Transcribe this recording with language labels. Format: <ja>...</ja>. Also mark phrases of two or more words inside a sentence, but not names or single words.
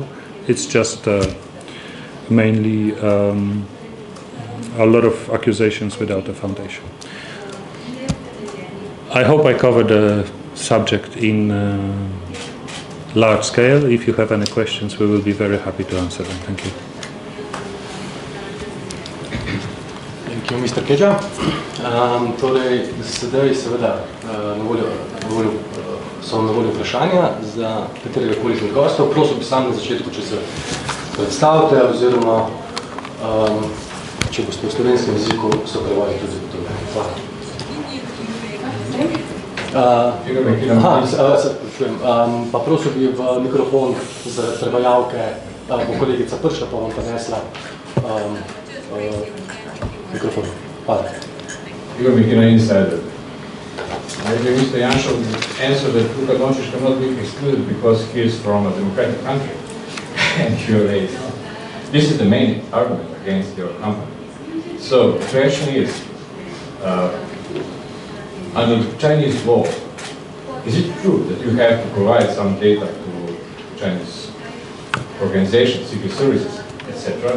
<en>It's just mainly a lot of accusations without a foundation. I hope I covered the subject in large scale. If you have any questions, we will be very happy to answer them. Thank you. Thank you, Mr. Keđa.</en> <sl>Torej, sedaj seveda so na voljo vprašanja za katerega koli izmed gostov. Prosil bi sam na začetku, če se predstavite, oziroma če boste v slovenskem jeziku so prevali tudi zagotovljeni. Hvala. Pa prosil bi v mikrofon za prevajalke, bo kolegica prišla, pa vam prinesla mikrofon. Hvala.</sl> <en>Igor Mikina Insider. Maybe Mr. Janša would answer that Luka Doncic cannot be excluded because he is from a democratic country and you're late. This is the main argument against your company. So the question is, under Chinese law, is it true that you have to provide some data to Chinese organizations, secret services, etc.?</en>